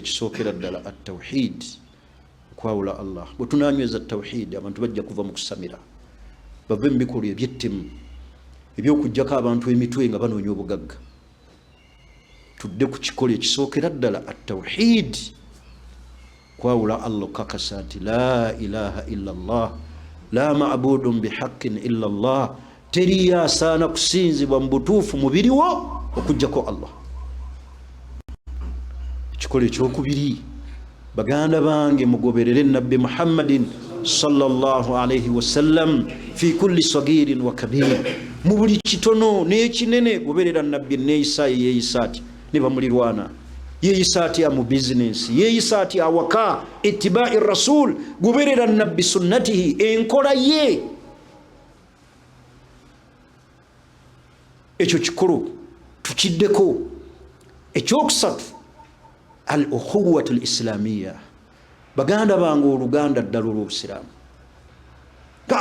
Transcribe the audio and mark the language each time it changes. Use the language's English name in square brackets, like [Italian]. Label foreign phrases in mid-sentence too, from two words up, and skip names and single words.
[Ganda] Ekisookera ddala at-tawhid, okwawula Allah. Bwe tunaanyweza tawhid, abantu bajja kuva mu kusamira, bave mu bikolwa eby'ettemu eby'okuggyako abantu emitwe nga banoonya obugagga. Tudde ku kikolo ekisookera ddala at-tawhid, kwawula Allah, okakasa nti [Arabic] لا إله إلا الله، لا معبود بحق إلا الله, [Ganda] teri asaana kusinzibwa mu butuufu mubiriwo okuggyako Allah. ekikolo ekyokubiri baganda bange mugoberere nabbi Muhammadin [Arabic] صلى الله عليه وسلم في كل صغير وكبير [Ganda] mu buli kitono n'ekinene goberera nabbi neeyisa yeeyisa ati ne bamulirwana yeeyisa ati mu business yeeyisa ati awaka [Arabic] اتباع الرسول [Ganda] goberera nabbi sunnatihi enkola ye ekyo kikolo tukiddeko ekyokusatu [Arabic] الأخوة الإسلامية [Ganda] baganda bange oluganda ddala olw'obusiraamu ka